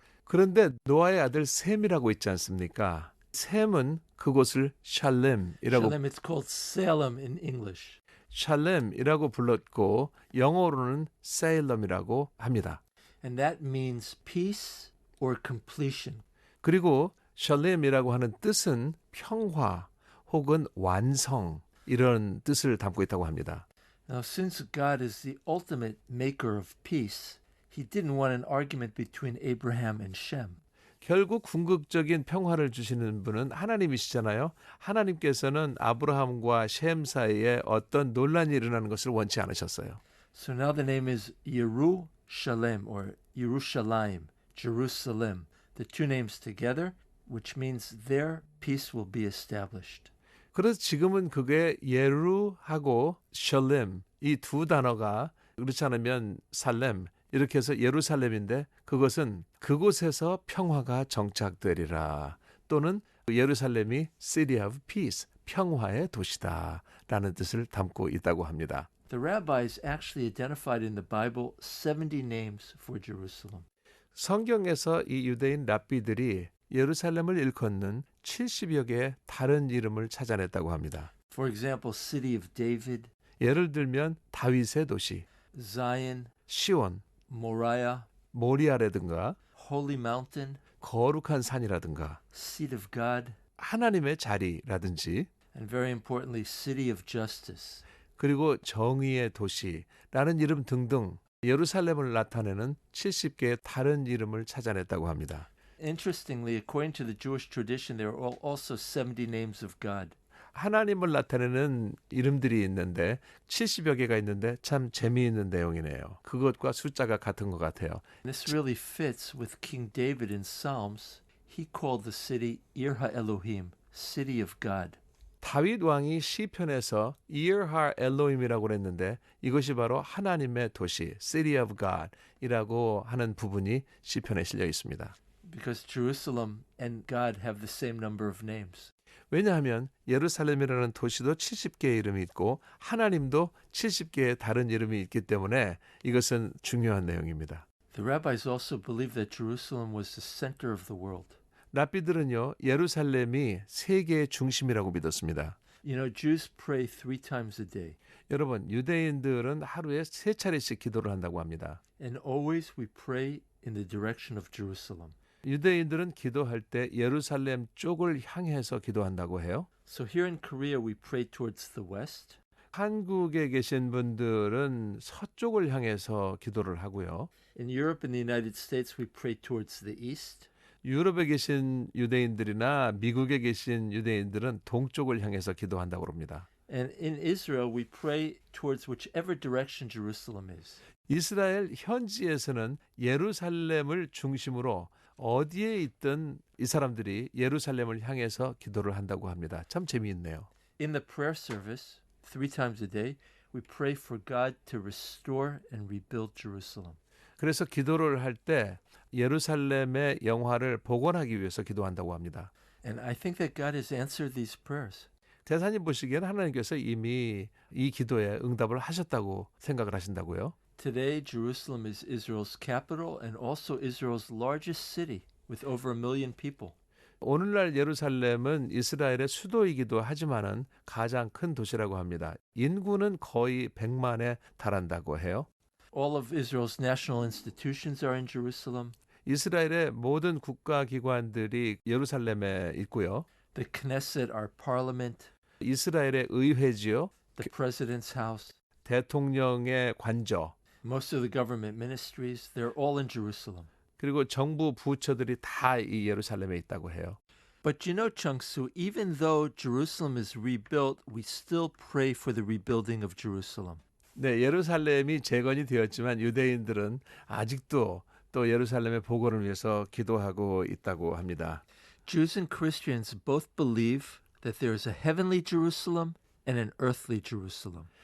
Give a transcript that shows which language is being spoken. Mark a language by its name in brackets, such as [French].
[Korean] 그런데 노아의 아들 셈이라고 있지 않습니까? 셈은 그곳을 샬렘이라고 [English] Shalem, it's called Salem in English. [Korean] 샬렘이라고 불렀고 영어로는 세일럼이라고 합니다. [English] And that means peace or completion. [Korean] 그리고 샬렘이라고 하는 뜻은 평화 혹은 완성 이런 뜻을 담고 있다고 합니다. [English] Now, since God is the ultimate maker of peace, he didn't want an argument between Abraham and Shem. [Korean] 결국 궁극적인 평화를 주시는 분은 하나님이시잖아요. 하나님께서는 아브라함과 셈 사이에 어떤 논란이 일어나는 것을 원치 않으셨어요. [English] So now the name is Yerushalem or Yerushalayim, Jerusalem. The 2 names together, which means there peace will be established. [Korean] 그래서 지금은 그게 예루하고 샬렘 이 2 단어가 그렇지 않으면 살렘 이렇게 해서 예루살렘인데 그것은 그곳에서 평화가 정착되리라 또는 예루살렘이 [English] City of Peace, [Korean] 평화의 도시다라는 뜻을 담고 있다고 합니다. [English] The rabbis actually identified in the Bible 70 names for Jerusalem. [Korean] 성경에서 이 유대인 랍비들이 예루살렘을 일컫는 70여 개의 다른 이름을 찾아냈다고 합니다. [English] For example, City of David, [Korean] 예를 들면 다윗의 도시, [English] Zion, [Korean] 시온, [English] Moriah, [Korean] 모리아라든가 [English] Holy Mountain, [Korean] 거룩한 산이라든가 [English] Seat of God, [Korean] 하나님의 자리라든지 [English] and very importantly, City of Justice. [Korean] 그리고 정의의 도시라는 이름 등등 예루살렘을 나타내는 70개의 다른 이름을 찾아냈다고 합니다. [English] Interestingly, according to the Jewish tradition, there are also 70 names of God. [Korean] 하나님을 나타내는 이름들이 있는데 70여 개가 있는데 참 재미있는 내용이네요. 그것과 숫자가 같은 것 같아요. [English] This really fits with King David in Psalms. He called the city Ir HaElohim, city of God. [Korean] 다윗 왕이 시편에서 이르하 엘로힘이라고 그랬는데 이것이 바로 하나님의 도시, [English] City of God [Korean] 이라고 하는 부분이 시편에 실려 있습니다. [English] Because Jerusalem and God have the same number of names. [Korean] 왜냐하면 예루살렘이라는 도시도 70개의 이름이 있고 하나님도 70개의 다른 이름이 있기 때문에 이것은 중요한 내용입니다. [English] The rabbis also believed that Jerusalem was the center of the world. [Korean] 랍비들은요, 예루살렘이 세계의 중심이라고 믿었습니다. [English] You know, Jews pray 3 times a day, [Korean] 여러분, 유대인들은 하루에 3차례씩 기도를 한다고 합니다. [English] and always we pray in the direction of Jerusalem. [Korean] 유대인들은 기도할 때 예루살렘 쪽을 향해서 기도한다고 해요. [English] So here in Korea we pray towards the west. [Korean] 한국에 계신 분들은 서쪽을 향해서 기도를 하고요. [English] In Europe and the United States we pray towards the east. [Korean] 유럽에 계신 유대인들이나 미국에 계신 유대인들은 동쪽을 향해서 기도한다고 합니다. [English] And in Israel we pray towards whichever direction Jerusalem is. [Korean] 이스라엘 현지에서는 예루살렘을 중심으로 어디에 있든 이 사람들이 예루살렘을 향해서 기도를 한다고 합니다. 참 재미있네요. [English] In the prayer service, 3 times a day, we pray for God to restore and rebuild Jerusalem. [Korean] 그래서 기도를 할 때 예루살렘의 영화를 복원하기 위해서 기도한다고 합니다. [English] And I think that God has answered these prayers. [Korean] 대사님 보시기에는 하나님께서 이미 이 기도에 응답을 하셨다고 생각을 하신다고요? [English] Today, Jerusalem is Israel's capital and also Israel's largest city with over 1 million people. [Korean] 오늘날 예루살렘은 이스라엘의 수도이기도 하지만은 가장 큰 도시라고 합니다. 인구는 거의 100만에 달한다고 해요. [English] All of Israel's national institutions are in Jerusalem. [Korean] 이스라엘의 모든 국가기관들이 예루살렘에 있고요. [English] The Knesset, our parliament, [Korean] 이스라엘의 의회지요. [English] the president's house, [Korean] 대통령의 관저, [English] most of the government ministries, they're all in Jerusalem. [Korean] 그리고 정부 부처들이 다 이 예루살렘에 있다고 해요. [English] But you know, Chung-Soo, even though Jerusalem is rebuilt, we still pray for the rebuilding of Jerusalem. [Korean] 네, 예루살렘이 재건이 되었지만 유대인들은 아직도 또 예루살렘의 복원을 위해서 기도하고 있다고 합니다. [English] Jews and Christians both believe that there is a heavenly Jerusalem and an earthly Jerusalem.